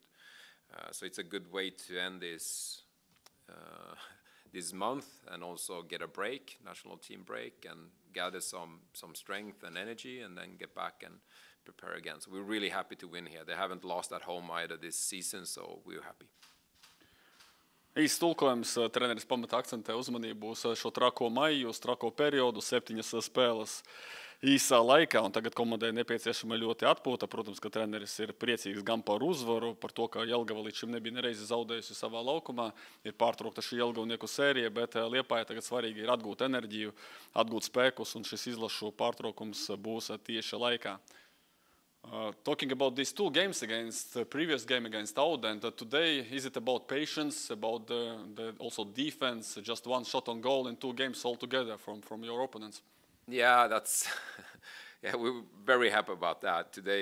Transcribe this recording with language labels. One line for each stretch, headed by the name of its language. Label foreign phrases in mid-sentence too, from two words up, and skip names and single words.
English: So it's a good way to end this this month and also get a break, national team break, and gather some strength and energy, and then get back and prepare again. So we're really happy to win here. They haven't lost at home either this season, so we're happy.
Latvian: Īsts tulkojums, treneris pamata akcentē uzmanību uz šo trako maiju, uz trako periodu, 7 spēles īsā laikā, un tagad komandai nepieciešama ļoti atpūta. Protams, ka treneris ir priecīgs gan par uzvaru, par to, ka Jelgava līdz šim nebija nereizi zaudējusi savā laukumā, ir pārtraukta šī Jelgavnieku sērija, bet Liepāja tagad svarīgi ir atgūt enerģiju, atgūt spēkus, un šis izlašu pārtraukums būs tieši laikā.
English: Talking about these 2 games against the previous game against Auden, today is it about patience, about the also defense, just 1 shot on goal in 2 games altogether from your opponents? Yeah, that's yeah, we're very happy about that today.